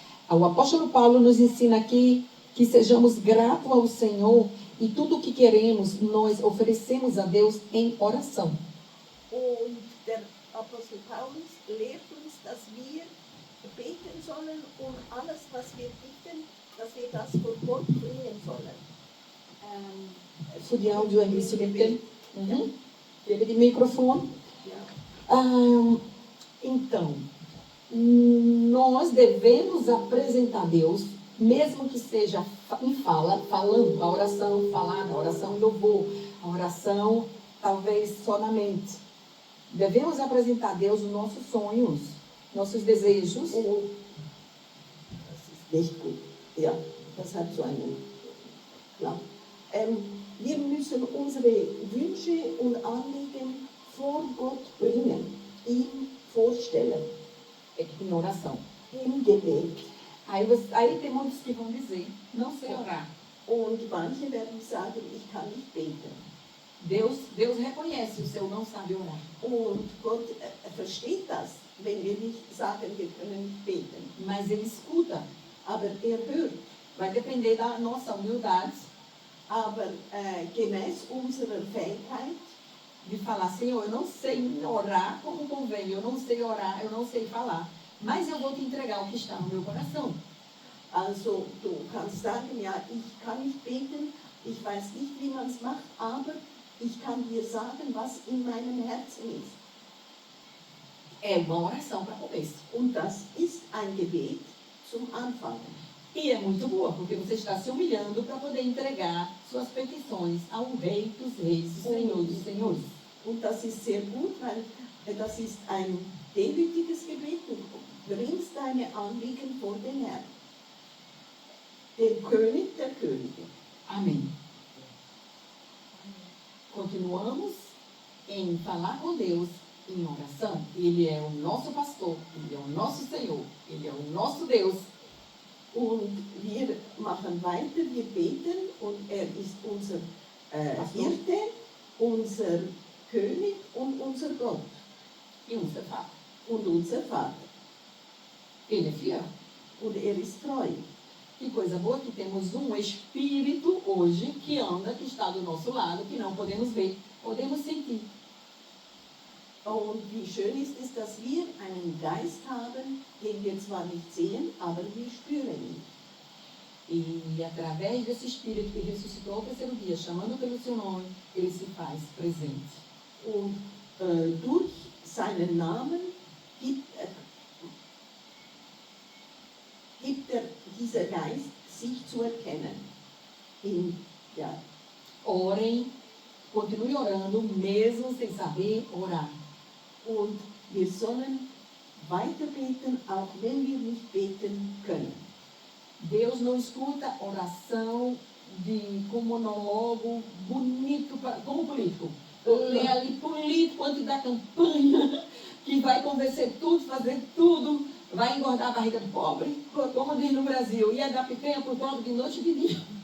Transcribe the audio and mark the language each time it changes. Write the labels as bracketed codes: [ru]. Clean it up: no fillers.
[pt] O apóstolo Paulo nos ensina aqui que sejamos gratos ao Senhor e tudo o que queremos nós oferecemos a Deus em oração. [de] Und der Apostel Paulus lehrt uns, dass wir beten sollen und alles, was wir bitten, dass wir das vor Gott bringen sollen. Für die Audio ein bisschen bitte. Gebe [pt] de microfone. Então, nós devemos apresentar a Deus, mesmo que seja em falando, a oração falada, a oração em louvor, a oração talvez só na mente. Devemos apresentar a Deus os nossos sonhos, nossos desejos. [de] Das ist nicht gut. Ja, das hat so einen. Ja. Wir müssen unsere Wünsche und Anliegen vor Gott bringen, ihm vorstellen. [pt] Em oração. [de] Im Gebet. [pt] Aí tem muitos que vão dizer, não sei orar. [de] Und manche werden sagen, ich kann nicht beten. [pt] Deus reconhece o seu não sabe orar. [de] Und Gott versteht das, wenn wir nicht sagen, wir können nicht beten. [pt] Mas ele escuta. [de] Aber hört. [pt] Vai depender da nossa humildade. [de] Aber gemäß unserer Fähigkeit, [pt] de falar, Senhor, eu não sei orar como convém, eu não sei orar, eu não sei falar, mas eu vou te entregar o que está no meu coração. [de] Also du kannst sagen, ja, ich kann nicht beten, ich weiß nicht, wie man es macht, aber ich kann dir sagen, was in meinem Herzen ist. [pt] É uma oração para começo. [de] Und das ist ein Gebet zum Anfang. [pt] E é muito boa, porque você está se humilhando para poder entregar suas petições ao Rei dos Reis, o Senhor dos Senhores. [de] Und das ist sehr gut, weil das ist ein demütiges Gebet. Du bringst deine Anliegen vor den Herrn, den König der Könige. [pt] Amém. Continuamos em falar com Deus em oração. Ele é o nosso pastor, Ele é o nosso Senhor, Ele é o nosso Deus. [de] Und wir machen weiter, wir beten und er ist unser Hirte, unser König und unser Gott [pt] E [de] unser Vater. und unser Vater. [pt] Ele é fiel. [de] Und er ist treu. [pt] Que coisa boa que temos um Espírito hoje que anda, que está do nosso lado, que não podemos ver, podemos sentir. [de] Und wie schön ist es, dass wir einen Geist haben, den wir zwar nicht sehen, aber wir spüren ihn. [pt] E através desse Espírito que ressuscitou ao terceiro dia, chamando pelo seu nome, ele se faz presente. [de] Und durch seinen Namen gibt dieser Geist sich zu erkennen. Ja. [pt] Orem, continue orando, mesmo sem saber orar. [de] Und wir sollen weiter beten, auch wenn wir nicht beten können. [pt] Deus não escuta oração com monólogo bonito, como político. Lê ali político antes da campanha, que vai convencer tudo, fazer tudo, vai engordar a barriga do pobre, como diz no Brasil, ia dar picanha pro pobre de noite e de dia.